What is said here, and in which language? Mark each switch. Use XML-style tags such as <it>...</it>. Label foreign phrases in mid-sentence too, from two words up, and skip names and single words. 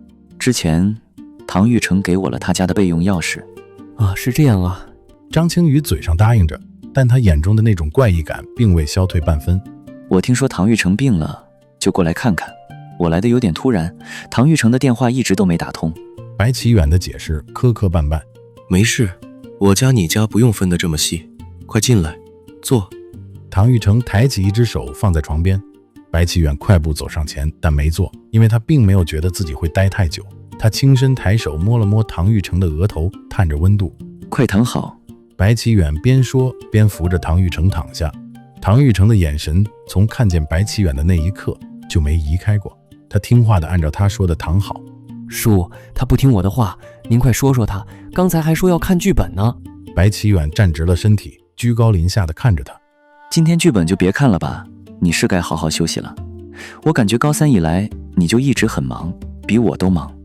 <zh>之前唐玉成給我了他家的備用鑰匙。啊，是這樣啊。張青宇嘴上答應着，但他眼中的那種怪異感並未消退半分。我听說唐玉成病了，就過來看看。我來的有點突然，唐玉成的電話一直都沒打通。白奇遠的解釋磕磕絆絆。沒事，我家你家不用分得這麼細，快進來坐。唐玉成抬起一隻手放在床邊，白奇遠快步走上前，但沒坐，因為他並沒有覺得自己會待太久。他輕身抬手摸了摸唐玉成的額頭，探着溫度。快躺好。白奇遠邊說邊扶着唐玉成躺下。唐玉成的眼神從看見白奇遠的那一刻就沒移開過，他聽話地按照他說的躺好。叔，他不聽我的話，您快說說他，剛才還說要看劇本呢。白奇遠站直了身體，居高臨下地看着他。今天劇本就別看了吧，你是該好好休息了。我感覺高3以來你就一直很忙，比我都忙。</zh>